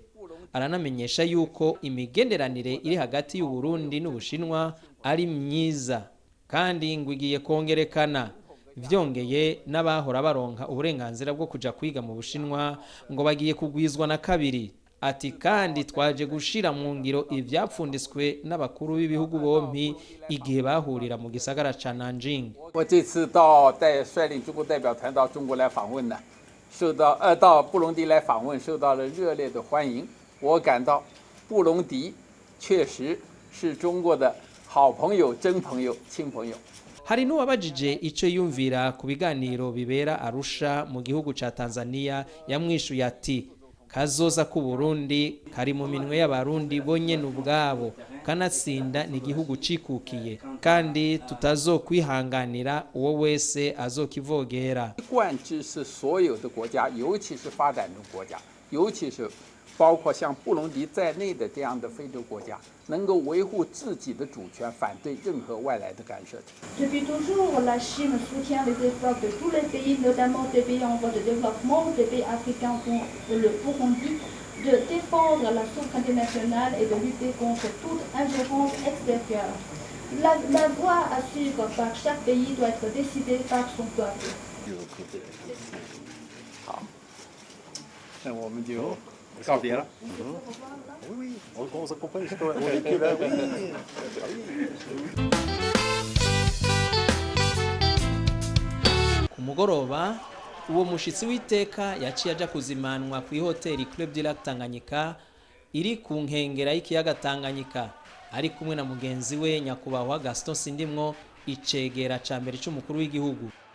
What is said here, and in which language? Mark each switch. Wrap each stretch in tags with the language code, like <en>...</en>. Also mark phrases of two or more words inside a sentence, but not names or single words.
<rn>Aranamenyesha yuko imigenderanire iri hagati y'u Burundi n'Ubushinwa ari myiza kandi ngwigiye kongerekana. Vyongeye n'abahora baronka uburenganzira bwo kuja kwiga mu Bushinwa ngo bagiye kugwizwa na kabiri. Ati kandi twaje gushira mu ngiro ivyapfundiswe n'abakuru b'ibihugu bompi igihe bahurira mu gisagara ca Nanjing.</rn> <zh>我这次到率领中国代表团到中国来访问呢，到布隆迪来访问，受到了热烈的欢迎。我感到布隆迪确实是中国的好朋友、真朋友、亲朋友。</zh> <rn>Hari n'uwabajije ico yumvira ku biganiro bibera Arusha mu gihugu ca Tanzania, yamwishuye ati kazoza ku Burundi kari mu minwe y'abarundi bonyene ubwabo, kanatsinda ni igihugu cikukiye kandi tutazokwihanganira uwo wese azokivogera.</rn> <zh>贯之是所有的国家，尤其是发展中国家，尤其是包括像布隆迪在内的这样的非洲国家，能够维护自己的主权，反对任何外来的干涉。</zh> <fr>Depuis toujours, la Chine soutient les efforts de tous les pays, notamment des pays en voie de développement, des pays africains comme le Burundi, de défendre la souveraineté nationale et de lutter contre toute ingérence extérieure. La voie à suivre par chaque pays doit être décidée par son peuple.</fr> <zh>好，那我们就告别了。</zh> <fr>Oui, on s'accompagne, on véhicule là, oui.</fr> <rn>Ku mugoroba uwo mushitsi w'iteka yaciye aja kuzimanwa ku ihoteli Club du Lac Tanganyika iri ku nkengera y'ikiyaga Tanganyika, ari kumwe na mugenzi we nyakubahwa Gaston Sindimwo, icegera ca mbere c'umukuru w'igihugu.</rn>